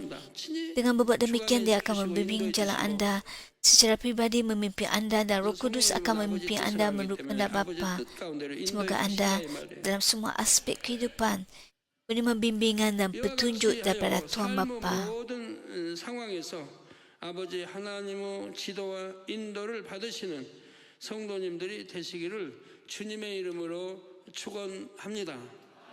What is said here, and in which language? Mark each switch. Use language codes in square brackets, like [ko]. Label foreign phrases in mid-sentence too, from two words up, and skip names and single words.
[ms] Dengan berbuat demikian, Dia akan membimbing jalan anda secara pribadi, memimpin anda, dan Roh Kudus akan memimpin anda menurut kehendak Bapa. Semoga anda dalam semua aspek kehidupan menerima bimbingan dan petunjuk daripada Tuhan Bapa. [ko] 상황에서 아버지 하나님의 지도와 인도를 받으시는 성도님들이 되시기를 주님의 이름으로 축원합니다.